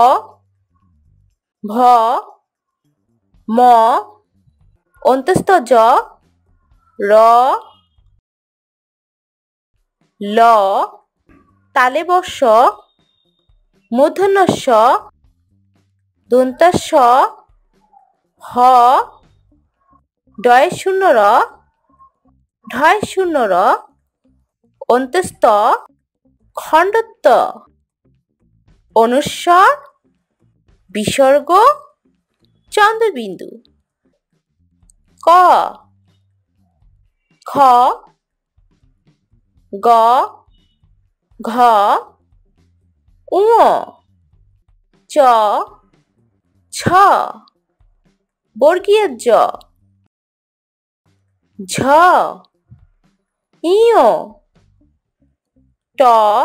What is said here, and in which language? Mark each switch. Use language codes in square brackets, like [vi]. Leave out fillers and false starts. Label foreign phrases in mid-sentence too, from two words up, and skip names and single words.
[bn] ভ, ম, অন্তস্থ জ, র, ল, তালে বর্ষ, মূর্ধন্য ষ, দন্তাস, হ, ডয়ে শূন্য র, ঢয় শূন্য র, অন্তস্থ খণ্ডত্ব, অনুস্বর, বিসর্গ, চন্দ্রবিন্দু। ক, খ, গ, ঘ, ঙ, চ, ছ, বর্গীয় জ, ঝ, ঞ, ট,